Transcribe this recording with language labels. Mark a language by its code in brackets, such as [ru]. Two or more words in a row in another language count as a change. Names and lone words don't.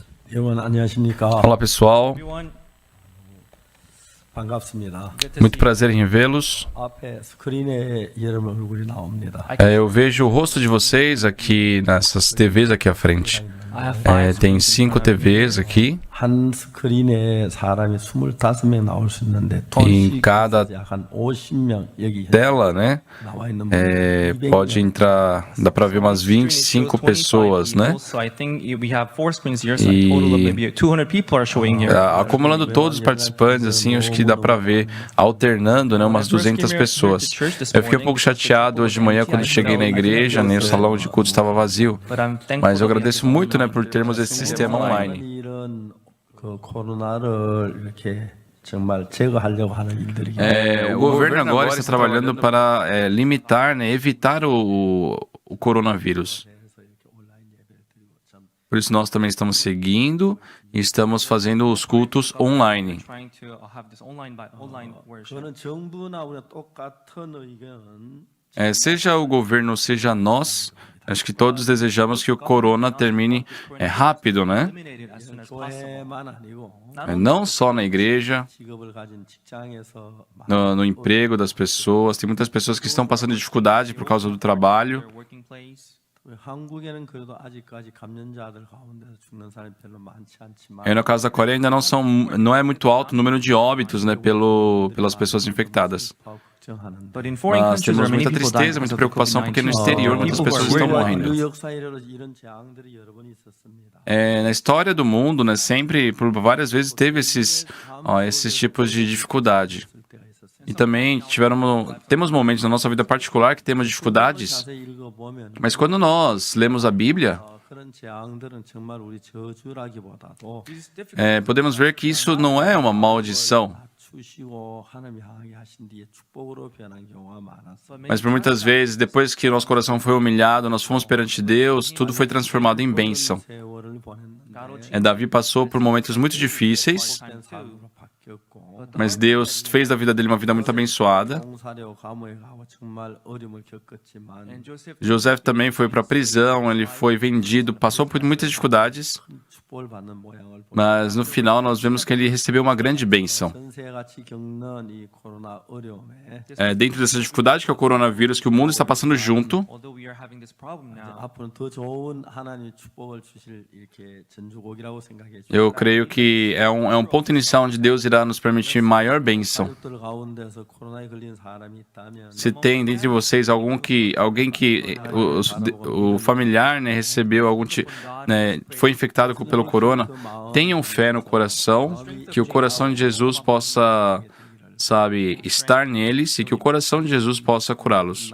[ko] 여러분 안녕하십니까? [pt] Olá pessoal, [ko] 반갑습니다. [pt] muito prazer em revê-los. [ko] 앞에 스크린에 여러분 얼굴이 나옵니다. [pt] Eu vejo o rosto de vocês aqui nessas TVs aqui à frente. Tem 5 TVs aqui [ko] 한 스크린에 사람이 25명 나올 수 있는데 [pt] e em cada [ko] 약간 50명 여기 [pt] tela, né, [ko] 나와 있는 [pt] pode entrar, dá para ver umas 25 pessoas, né? Acumulando todos os participantes, assim, acho que dá para ver, alternando, né, umas 200 pessoas. Eu fiquei um pouco chateado hoje de manhã quando cheguei na igreja, né, o salão de culto estava vazio, mas eu agradeço muito, né, por termos esse sistema online. [ko] 일은 그 코로나를 이렇게 정말 제거하려고 하는 일들이 [pt] O governo agora está trabalhando para limitar, né, evitar o coronavírus. Por isso nós também estamos seguindo e estamos fazendo os cultos online. [ko] 그거는 정부나 우리가 똑같은 의견은 [pt] Seja o governo, seja nós, acho que todos desejamos que o corona termine rápido, né? [ko] 교회만 아니고 [pt] Não só na igreja, [ko] 직업을 가진 직장에서 [pt] no emprego das pessoas. Tem muitas pessoas que estão passando dificuldade por causa do trabalho. [ko] 한국에는 그래도 아직까지 감염자들 가운데서 죽는 사람이 별로 많지 않지만 [pt] No caso da Coreia ainda não é muito alto o número de óbitos, né, pelas pessoas infectadas. [ko] 걱정하는데 [pt] Mas temos muita tristeza, muita preocupação, porque no exterior muitas pessoas estão morrendo. [ko] 인류 역사 이래로 이런 재앙들이 여러 번 있었습니다. [pt] Na história do mundo, né, sempre, por várias vezes, teve esses tipos de dificuldade. [ko] 때가 있었어요. [pt] E também temos momentos na nossa vida particular que temos dificuldades, [ko] 자세히 읽어보면 [pt] mas quando nós lemos a Bíblia, [ko] 그런 재앙들은 정말 우리 저주라기보다도 [pt] podemos ver que isso não é uma maldição, [ko] 낮추시고 하나님이 하게 하신 뒤에 축복으로 변한 경우가 많았어요. [pt] mas por muitas vezes, depois que nosso coração foi humilhado, nós fomos perante Deus, tudo foi transformado em bênção. [ko] 세월을 보냈는데 [pt] Davi passou por momentos muito difíceis, [ko] 된 삶으로 바뀌었고 [pt] mas Deus fez da vida dele uma vida muito abençoada. [ko] 공사되고 감옥에 가고 정말 어려움을 겪었지만 [pt] José também foi para a prisão, ele foi vendido, passou por muitas dificuldades, [ko] 축복을 받는 모양을 보니 [pt] mas no final nós vemos que ele recebeu uma grande bênção. [ko] 전세같이 겪는 이 코로나 어려움에 [pt] Dentro dessa dificuldade que é o coronavírus, que o mundo está passando junto, [ko] 앞으로는 더 좋은 하나님의 축복을 주실 이렇게 전주곡이라고 생각해 [pt] eu creio que é um ponto inicial onde Deus irá nos permitir maior bênção. [ko] 가족들 가운데서 코로나에 걸린 사람이 있다면 [pt] Se tem dentre vocês alguém que o familiar, né, recebeu foi infectado pelo corona, tenham fé no coração, que o coração de Jesus possa, sabe, estar neles e que o coração de Jesus possa curá-los.